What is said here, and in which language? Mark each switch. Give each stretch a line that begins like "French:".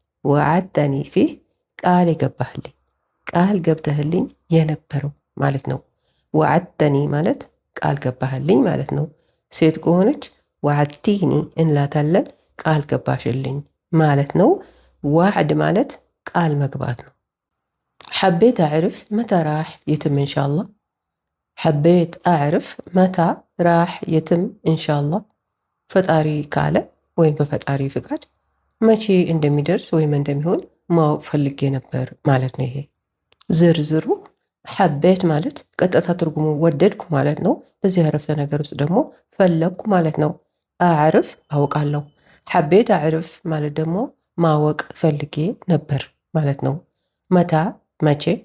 Amharic: وعدتني فيه ቃል የገባህልኝ ቃል ገብተህልኝ የነበረው ማለት ነው። ወዓድተኒ ማለት ቃል ገባህልኝ ማለት ነው። ሴት ከሆነች ወዓድቲኒ እንላታለን። ቃል ገባሽልኝ ማለት ነው። ዋዕድ ማለት ቃል መግባት ነው።
Arabic: حبيت أعرف متى راح يتم إن شاء الله. حبيت أعرف متى راح يتم إن شاء الله.
Amharic: ፈጣሪ ካለ ወይም በፈጣሪ ፍቃድ መቼ እንደሚደርስ ወይም እንደሚሆን ማወቅ ፈልጌ ነበር ማለት ነው። ይሄ ዝርዝሩ ሐቤት ማለት ቀጥታ ትርጉሙ ወደድኩ ማለት ነው። በዚህ አረፍተ ነገር ውስጥ ደግሞ ፈለግኩ ማለት ነው። አዕርፍ አውቃለሁ። ሐቤት አዕርፍ ማለት ደግሞ ማወቅ ፈልጌ ነበር ማለት ነው። መታ መቼ፣